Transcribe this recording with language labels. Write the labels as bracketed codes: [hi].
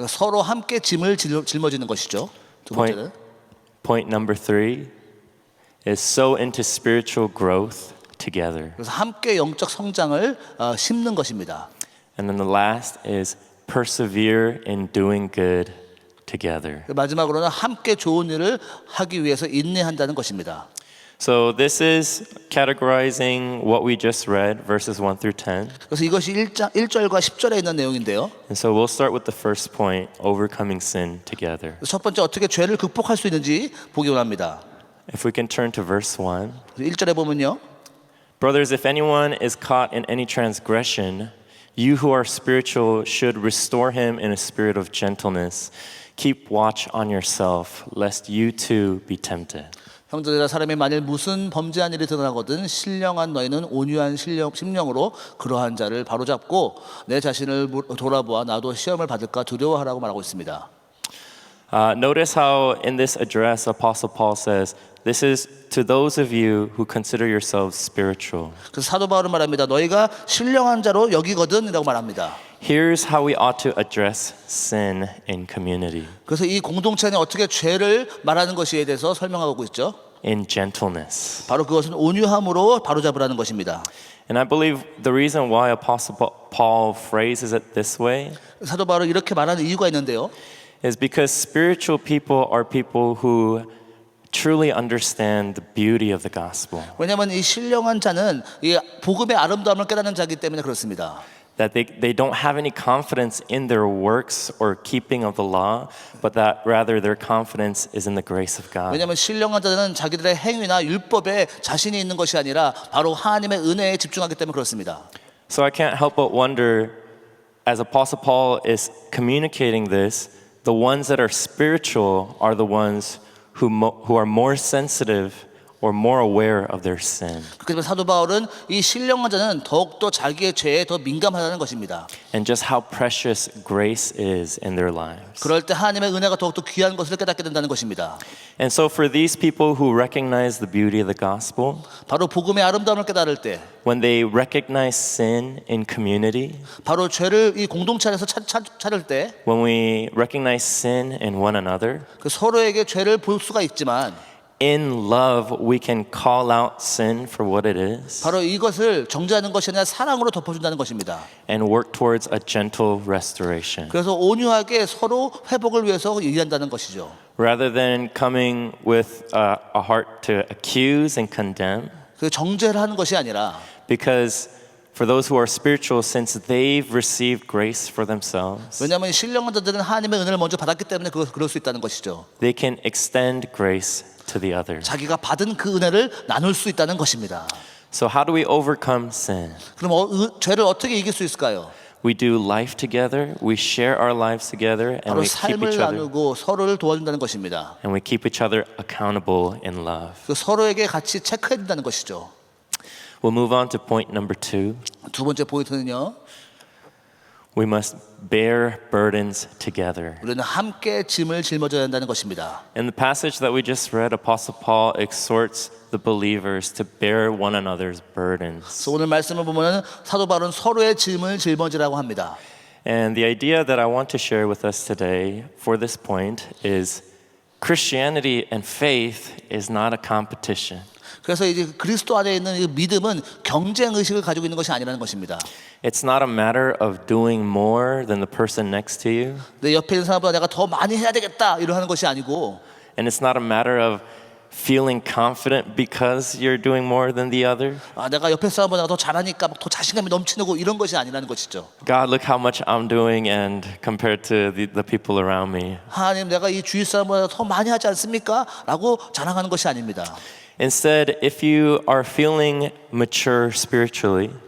[ko] 서로 함께 짐을 짊어지는 것이죠. 두 번째는 [en] Point number 3 is sow into spiritual growth together. [ko] 그래서 함께 영적 성장을 심는 것입니다. [en] And then the last is persevere in doing good together. [ko] 마지막으로는 함께 좋은 일을 하기 위해서 인내한다는 것입니다. [en] So this is categorizing what we just read, verses 1 through 10. [ko] 그래서 이것이 1절과 10절에 있는 내용인데요. [en] And so we'll start with the first point, overcoming sin together. [ko] 첫 번째 어떻게 죄를 극복할 수 있는지 보기 원합니다. [en] If we can turn to verse 1. [ko] 1절에 보면요. [en] Brothers, if anyone is caught in any transgression, you who are spiritual should restore him in a spirit of gentleness. Keep watch on yourself, lest you too be tempted. [ko] 형제들아 사람이 만일 무슨 범죄한 일이 드러나거든 신령한 너희는 온유한 심령으로 그러한 자를 바로잡고 내 자신을 돌아보아 나도 시험을 받을까 두려워하라고 말하고 있습니다. [en] Notice how in this address Apostle Paul says, this is to those of you who consider yourselves spiritual. [ko] 그래서 사도 바울은 말합니다. 너희가 신령한 자로 여기거든이라고 말합니다. [en] Here's how we ought to address sin in community. [ko] 그래서 이 공동체는 어떻게 죄를 말하는 것에 대해서 설명하고 있죠. [en] In gentleness. [ko] 바로 그것은 온유함으로 바로잡으라는 것입니다. [en] And I believe the reason why Apostle Paul phrases it this way [ko] 사도 바울은 이렇게 말하는 이유가 있는데요. [en] is because spiritual people are people who truly understand the beauty of the gospel. [ko] 왜냐하면 이 신령한 자는 이 복음의 아름다움을 깨닫는 자이기 때문에 그렇습니다. [en] That they don't have any confidence in their works or keeping of the law, but that rather their confidence is in the grace of God. [ko] 왜냐하면 신령한 자는 자기들의 행위나 율법에 자신이 있는 것이 아니라 바로 하나님의 은혜에 집중하기 때문에 그렇습니다. [en] So I can't help but wonder, as Apostle Paul is communicating this, the ones that are spiritual are the ones who are more sensitive or more aware of their sin. [ko] 그렇지만 사도 바울은 이 신령한 자는 더욱더 자기의 죄에 더 민감하다는 것입니다. [en] And just how precious grace is in their lives. [ko] 그럴 때 하나님의 은혜가 더욱더 귀한 것을 깨닫게 된다는 것입니다. [en] And so for these people who recognize the beauty of the gospel, [ko] 바로 복음의 아름다움을 깨달을 때 [en] when they recognize sin in community, [ko] 바로 죄를 이 공동체 안에서 찾을 때 [en] when we recognize sin in one another, [ko] 그 서로에게 죄를 볼 수가 있지만 [en] in love we can call out sin for what it is [ko] 바로 이것을 정죄하는 것이 아니라 사랑으로 덮어준다는 것입니다. [en] and work towards a gentle restoration. [ko] 그래서 온유하게 서로 회복을 위해서 일한다는 것이죠. [en] Rather than coming with a heart to accuse and condemn, [ko] 그 정죄를 하는 것이 아니라 [en] because for those who are spiritual, since they've received grace for themselves, [ko] 왜냐하면 신령한 자들은 하나님의 은혜를 먼저 받았기 때문에 그럴 수 있다는 것이죠. [en] they can extend grace to the other. [ko] 자기가 받은 그 은혜를 나눌 수 있다는 것입니다. [en] So how do we overcome sin? [ko] 그럼 죄를 어떻게 이길 수 있을까요? [en] We do life together, we share our lives together, and [ko] 바로 [en] we keep [ko] 삶을 [en] each other [ko] 나누고 서로를 도와준다는 것입니다. [en] and we keep each other accountable in love. [ko] 그 서로에게 같이 체크해야 된다는 것이죠. [en] We'll move on to point number 2. [ko] 두 번째 포인트는요. [en] We must bear burdens together. [ko] 우리는 함께 짐을 짊어져야 한다는 것입니다. [en] In the passage that we just read, Apostle Paul exhorts the believers to bear one another's burdens. [ko] 그래서 오늘 말씀을 보면 사도 바울은 서로의 짐을 짊어지라고 합니다. [en] And the idea that I want to share with us today for this point is Christianity and faith is not a competition. [ko] 그래서 이제 그리스도 안에 있는 이 믿음은 경쟁 의식을 가지고 있는 것이 아니라는 것입니다. [en] It's not a matter of doing more than the person next to you. [ko] 내 옆에 있는 사람보다 내가 더 많이 해야 되겠다 이러 하는 것이 아니고 [en] And it's not a matter of feeling confident because you're doing more than the other. [ko] 내가 옆에 사람보다 더 잘하니까 막 더 자신감이 넘치고 이런 것이 아니라는 것이죠. [en] God, look how much I'm doing and compared to the people around me. [ko] 하나님 내가 이 주위 사람보다 더 많이 하지 않습니까? 라고 자랑하는 것이 아닙니다. [en] Instead, if you are feeling mature spiritually,